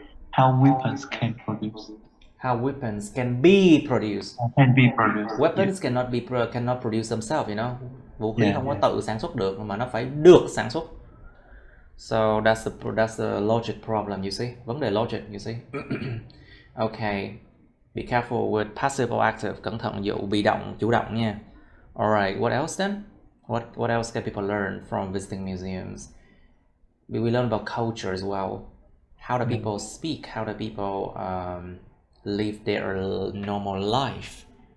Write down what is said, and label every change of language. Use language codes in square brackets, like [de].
[en] How weapons can produce. How weapons can be produced. Can be produced. Weapons cannot produce themselves, you know. [vi] Vũ khí không có tự sản xuất được mà nó phải được sản xuất. [en] So that's the logic problem, you see. [vi] Vấn đề logic, [en] you see. Okay. Be careful with passive or active. [vi] Cẩn thận dụ bị động, chủ động nha. [en] Alright, what else then? What else can people learn from visiting museums? We learn about culture as well. How do people speak? How do people live their normal life?